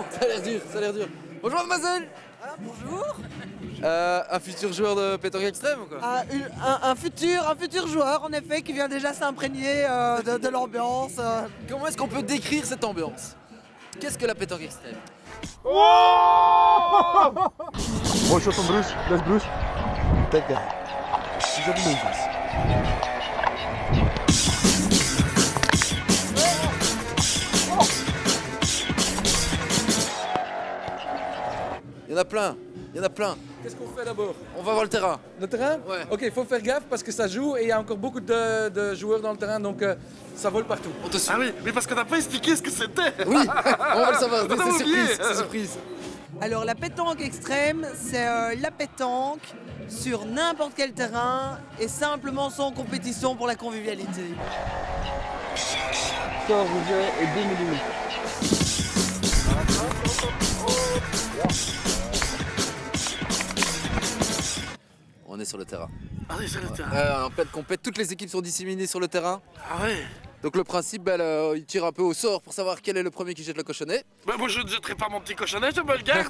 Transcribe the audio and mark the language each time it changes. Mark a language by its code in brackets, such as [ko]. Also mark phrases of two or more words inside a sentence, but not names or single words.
[fr] Ça a l'air dur, ça a l'air dur. Bonjour mademoiselle. Ah, bonjour. Un futur joueur de pétanque extrême ou quoi? Ah, un futur joueur, en effet, qui vient déjà s'imprégner de l'ambiance. Comment est-ce qu'on peut décrire cette ambiance? Qu'est-ce que la pétanque extrême? [nl] Mooi shot van Bruce. Dat is Bruce. Kijk daar. Die zet hem in vast. [fr] Il y en a plein, il y en a plein. Qu'est-ce qu'on fait d'abord? On va voir le terrain. Le terrain? Ouais. Ok, il faut faire gaffe parce que ça joue et il y a encore beaucoup de joueurs dans le terrain donc ça vole partout. On te suit. Ah oui, mais parce qu'on n'a pas expliqué ce que c'était. Oui, on va le savoir. On a C'est oublié. surprise, c'est surprise. Alors, la pétanque extrême, c'est la pétanque sur n'importe quel terrain et simplement sans compétition pour la convivialité. [nl] Score hoeveel en 10 minuten. [fr] On est sur le terrain. Ah oui, sur le terrain. En pleine compète, toutes les équipes sont disséminées sur le terrain. Ah ouais. Donc le principe, il tire un peu au sort pour savoir quel est le premier qui jette le cochonnet. Bah, moi, je ne jetterai pas mon petit cochonnet, je me le garde.